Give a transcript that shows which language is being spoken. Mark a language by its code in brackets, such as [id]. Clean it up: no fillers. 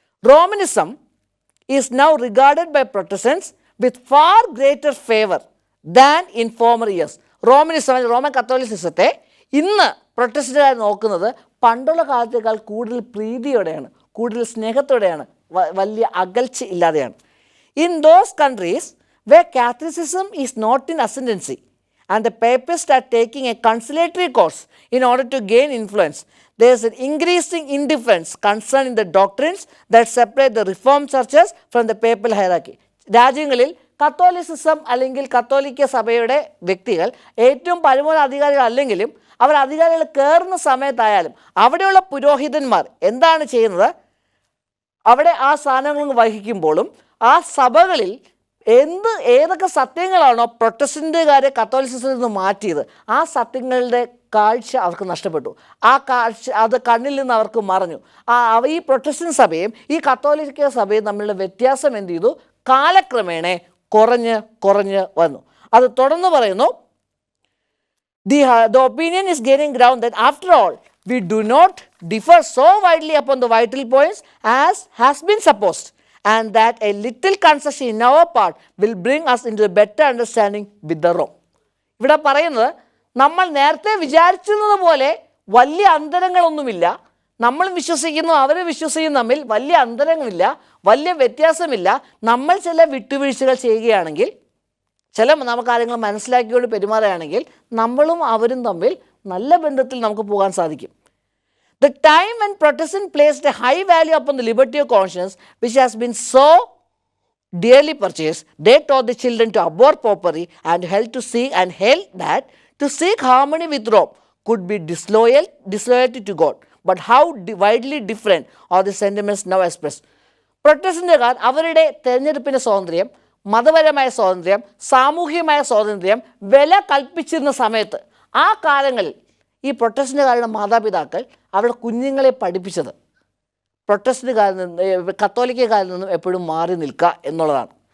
[en] Romanism is now regarded by Protestants with far greater favour than in former years. [ml] Roman കത്തോലിസിസത്തെ ഇന്ന് പ്രൊട്ടസ്റ്റന്റുകാർ നോക്കുന്നത് പണ്ടുള്ള കാലത്തേക്കാൾ കൂടുതൽ പ്രീതിയോടെയാണ്, കൂടുതൽ സ്നേഹത്തോടെയാണ്, വലിയ അകൽച്ച ഇല്ലാതെയാണ്. [en] In those countries where Catholicism is not in ascendancy and the papists are taking a conciliatory course in order to gain influence, there is an increasing indifference concerning the doctrines that separate the Reformed churches from the papal hierarchy. [ml] രാജ്യങ്ങളിൽ Catholicism അല്ലെങ്കിൽ കത്തോലിക്ക സഭയുടെ വ്യക്തികൾ ഏറ്റവും പരമോന്നത അധികാരികൾ അല്ലെങ്കിലും അവർ അധികാരികൾ കയറുന്ന സമയത്തായാലും അവിടെയുള്ള പുരോഹിതന്മാർ എന്താണ് ചെയ്യുന്നത്? അവിടെ ആ സ്ഥാനങ്ങൾ വഹിക്കുമ്പോഴും ആ സഭകളിൽ ഏതൊക്കെ സത്യങ്ങളാണോ പ്രൊട്ടസ്റ്റന്റുകാരെ കത്തോലിസിസത്തിൽ നിന്ന് മാറ്റിയത്, ആ സത്യങ്ങളുടെ കാഴ്ച അവർക്ക് നഷ്ടപ്പെട്ടു. ആ കാഴ്ച അത് കണ്ണിൽ നിന്ന് അവർക്ക് മറഞ്ഞു. ഈ പ്രൊട്ടസ്റ്റന്റ് സഭയും ഈ കത്തോലിക്ക സഭയും തമ്മിലുള്ള വ്യത്യാസം എന്ത് ചെയ്തു? കാലക്രമേണ കുറഞ്ഞ് വന്നു. അത് തുടർന്ന് പറയുന്നു, [en] the opinion is gaining ground that after all we do not differ so widely upon the vital points as has been supposed, and that a little concession in our part will bring us into a better understanding with the Rome. [ml] ഇവിടെ പറയുന്നത്, നമ്മൾ നേരത്തെ വിചാരിച്ചിരുന്നത് പോലെ വലിയ അന്തരങ്ങളൊന്നുമില്ല. നമ്മൾ വിശ്വസിക്കുന്നു, അവർ വിശ്വസിക്കുന്നു, തമ്മിൽ വലിയ അന്തരങ്ങളില്ല, വലിയ വ്യത്യാസമില്ല. നമ്മൾ ചില വിട്ടുവീഴ്ചകൾ ചെയ്യുകയാണെങ്കിൽ, ചില കാര്യങ്ങൾ മനസ്സിലാക്കിക്കൊണ്ട് പെരുമാറുകയാണെങ്കിൽ നമ്മളും അവരും തമ്മിൽ നല്ല ബന്ധത്തിൽ നമുക്ക് പോകാൻ സാധിക്കും. [en] The time when Protestants placed a high value upon the liberty of conscience, which has been so dearly purchased, they taught the children to abhor popery and held that to seek harmony with Rome could be disloyalty to God. But how widely different are the sentiments now expressed. [ml] പ്രൊട്ടസ്റ്റന്റുകാർ അവരുടെ തെരഞ്ഞെടുപ്പിൻ്റെ സ്വാതന്ത്ര്യം, മതപരമായ സ്വാതന്ത്ര്യം, സാമൂഹികമായ സ്വാതന്ത്ര്യം വില കൽപ്പിച്ചിരുന്ന സമയത്ത്, ആ കാലങ്ങളിൽ ഈ പ്രൊട്ടസ്റ്റന്റുകാരുടെ മാതാപിതാക്കൾ അവരുടെ കുഞ്ഞുങ്ങളെ പഠിപ്പിച്ചത് പ്രൊട്ടസ്റ്റന്റുകാരിൽ നിന്ന്, കത്തോലിക്കക്കാരിൽ നിന്നും എപ്പോഴും മാറി നിൽക്കുക എന്നുള്ളതാണ്.